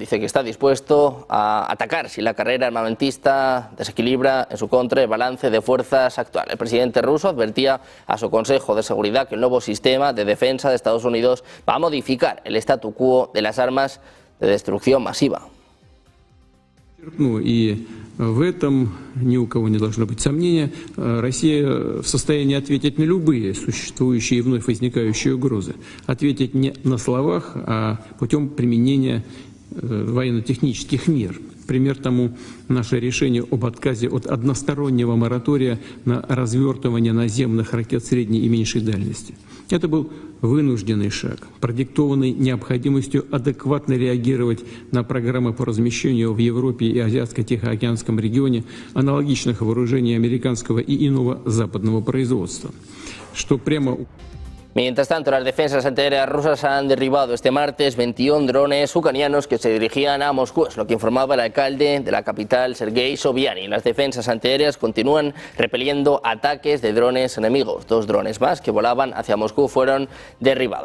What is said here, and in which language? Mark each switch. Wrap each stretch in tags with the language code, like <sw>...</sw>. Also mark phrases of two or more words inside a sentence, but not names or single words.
<es>Dice que está dispuesto a atacar si la carrera armamentista desequilibra en su contra el balance de fuerzas actual. El presidente ruso advertía a su Consejo de Seguridad que el nuevo sistema de defensa de Estados Unidos va a modificar el statu quo de las armas de destrucción masiva.</es> <ru>И в этом ни у кого не должно быть сомнения. Россия в состоянии ответить на любые существующие и вновь возникающие угрозы. Ответить не на словах, а путем применения военно-технических мер. Пример тому наше решение об отказе от одностороннего моратория на развертывание наземных ракет средней и меньшей дальности. Это был вынужденный шаг, продиктованный необходимостью адекватно реагировать на программы по размещению в Европе и Азиатско-Тихоокеанском регионе аналогичных вооружений американского и иного западного производства, что прямо...</ru> <es>Mientras tanto, las defensas antiaéreas rusas han derribado este martes 21 drones ucranianos que se dirigían a Moscú, es lo que informaba el alcalde de la capital, Sergei Sobyanin. Las defensas antiaéreas continúan repeliendo ataques de drones enemigos. 2 drones más que volaban hacia Moscú fueron derribados.</es>